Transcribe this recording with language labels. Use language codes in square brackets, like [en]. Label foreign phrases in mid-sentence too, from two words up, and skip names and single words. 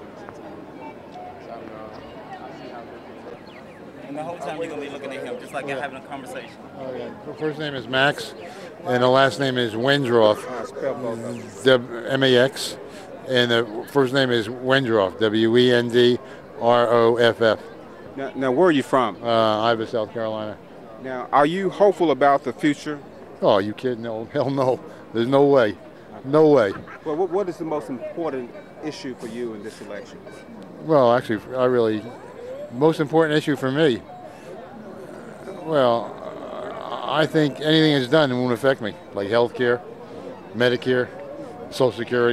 [en] So I don't know. I'll see how they do. And the whole time you're gonna be looking at him, just like you're having a conversation. Oh yeah. The first name is Max, and the last name is Wendroff. M-A-X, and the first name is Wendroff. W-E-N-D-R-O-F-F. Now, where are you from? Ivy, South Carolina. Now, are you hopeful about the future? Oh, are you kidding? No, hell no. There's no way. No way. Well, what is the most important issue for you in this election? Well, actually, most important issue for me, well, I think anything that's done won't affect me, like health care, Medicare, Social Security.